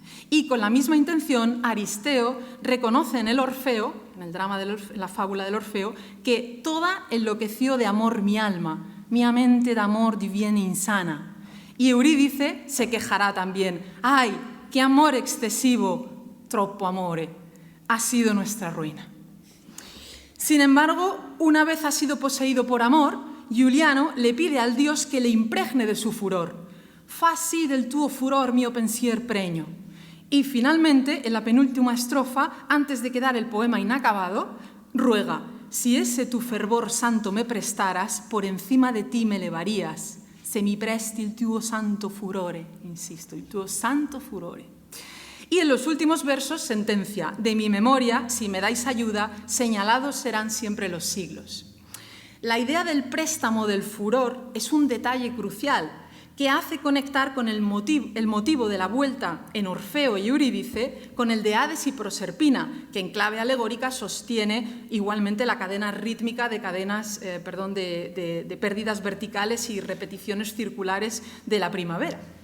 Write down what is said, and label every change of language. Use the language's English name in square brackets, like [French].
[Spanish] Y con la misma intención, Aristeo reconoce en el Orfeo, en el drama de la fábula del Orfeo, que toda enloqueció de amor mi alma, [Italian] mia mente d'amor diviene insana. [Spanish] Y Eurídice se quejará también, ¡ay, qué amor excesivo, [Italian] troppo amore, [Spanish] ha sido nuestra ruina! Sin embargo, una vez ha sido poseído por amor, Giuliano le pide al dios que le impregne de su furor. [Italian] Fa sì del tuo furor mio pensier pregno. [Spanish] Y finalmente, en la penúltima estrofa, antes de quedar el poema inacabado, ruega: si ese tu fervor santo me prestaras, por encima de ti me elevarías. [Italian] Se mi presti il tuo santo furore, insisto, il tuo santo furore. [Spanish] Y en los últimos versos sentencia: de mi memoria, si me dais ayuda, señalados serán siempre los siglos. La idea del préstamo del furor es un detalle crucial que hace conectar con el motivo de la vuelta en Orfeo y Eurídice con el de Hades y Proserpina, que en clave alegórica sostiene igualmente la cadena rítmica de de pérdidas verticales y repeticiones circulares de la primavera.